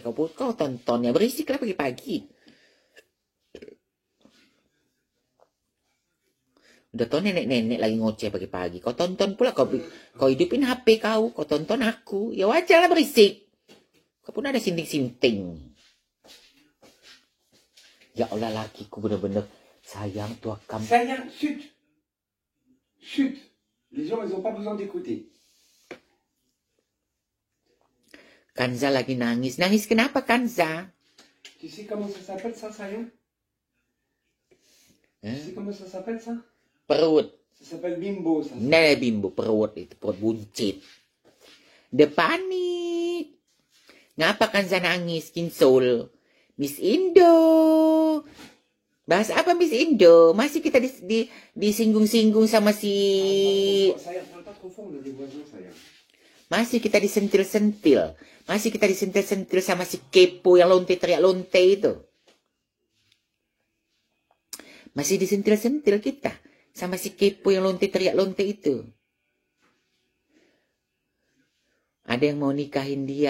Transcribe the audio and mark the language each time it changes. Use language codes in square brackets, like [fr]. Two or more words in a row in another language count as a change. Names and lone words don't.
[id] Kau tonton ya. Berisik lah pagi-pagi. Udah tau nenek-nenek lagi ngoceh pagi-pagi. Kau tonton pula, kau hidupin HP kau tonton aku. Ya wajar lah berisik. Kau pun ada sinting-sinting. Ya Allah, lakiku bener-bener sayang tuakam. Sayang, [fr] chut. Chut. Les gens, ils ont pas besoin d'écouter. [id] Kanza lagi nangis. Nangis kenapa, Kanza? [fr] Tu sais comment ça s'appelle ça, sayang? Tu sais comment ça s'appelle ça? [id] Perut. [fr] Ça s'appelle bimbo, ça. [id] Nah, bimbo, perut itu, perut buncit. Depanik. Ngapa Kanza nangis, Kinsul? Miss Indo. Bahas apa Miss Indo? Masih kita disinggung-singgung sama si... Sayang, [fr] parle pas trop fort, on a des voisins, [id] sayang. Masih kita disentil-sentil. Masih kita disentil-sentil sama si kepo yang lonte teriak lonte itu. Masih disentil-sentil kita sama si kepo yang lonte teriak lonte itu. Ada yang mau nikahin dia.